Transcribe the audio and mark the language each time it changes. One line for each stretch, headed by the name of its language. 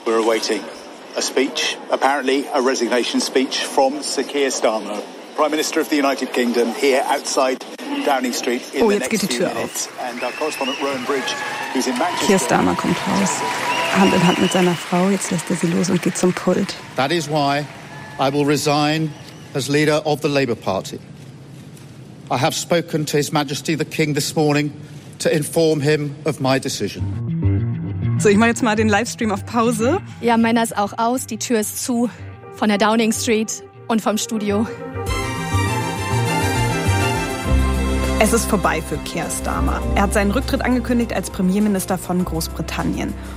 English: We're awaiting a speech, apparently a resignation speech from Keir Starmer, Prime Minister of the United Kingdom, here outside Downing Street.
German: Oh, jetzt geht die Tür auf. Keir Starmer kommt raus, Hand in Hand mit seiner Frau. Jetzt lässt er sie los und geht zum Pult.
English: That is why I will resign as leader of the Labour Party. I have spoken to His Majesty the King this morning to inform him of my decision.
German: So, ich mache jetzt mal den Livestream auf Pause. Ja, meiner ist auch aus. Die Tür ist zu von der Downing Street und vom Studio. Es ist vorbei für Keir Starmer. Er hat seinen Rücktritt angekündigt als Premierminister von Großbritannien.